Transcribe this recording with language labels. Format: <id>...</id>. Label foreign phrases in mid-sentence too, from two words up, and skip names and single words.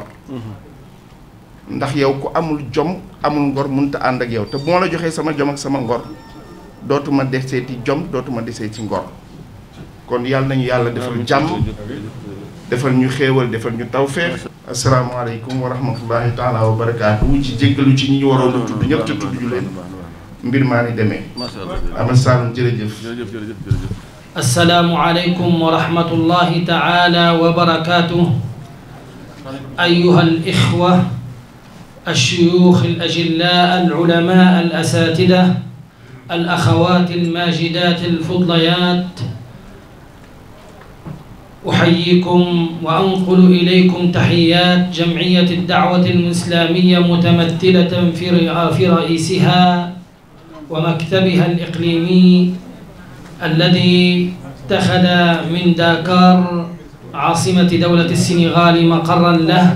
<wo>ndax yow ku amul jom amul ngor mënut a ànd ak yow te bu ma la joxee sama jom ak sama ngor dootuma deseeti jom dootuma deseeti ngor kon yàlla nañu yàlla defal jàmm defal ñu xéewal defal ñu tawfeex</wo> <ar>السلام عليكم ورحمة الله تعالى وبركاته</ar> <wo>ci jéggalu ci ñi ñu waroon a tudd ñëpp te tudd ñu leen mbir maa ni demee Ahmed Saloum jërëjëf</wo> <ar>السلام عليكم ورحمة الله تعالى وبركاته أيها الإخوة الشيوخ الأجلاء العلماء الأساتذة الأخوات الماجدات الفضليات أحييكم وأنقل إليكم تحيات جمعية الدعوة الإسلامية متمثلة في رئيسها ومكتبها الإقليمي الذي اتخذ من داكار عاصمة دولة السنغال مقرا له.</ar>